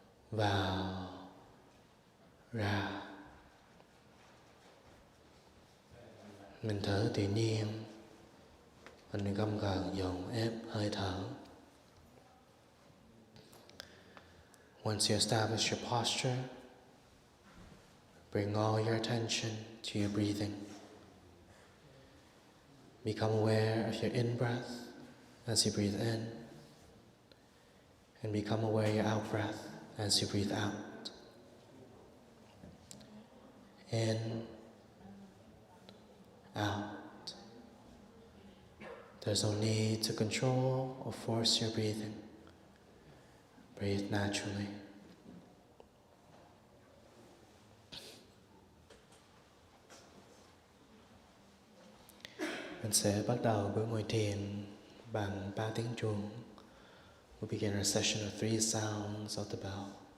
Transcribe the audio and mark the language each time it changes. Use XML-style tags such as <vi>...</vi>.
<vi>Vào, ra. Mình thở tự nhiên, mình không cần dồn ép hơi thở.</vi> <en>Once you establish your posture, bring all your attention to your breathing. Become aware of your in-breath as you breathe in, and become aware of your out-breath as you breathe out. In, out. There's no need to control or force your breathing. Breathe naturally.</en> <vi>Mình sẽ bắt đầu buổi ngồi thiền bằng 3 tiếng chuông.</vi> <en>We'll begin our session with 3 sounds of the bell.</en>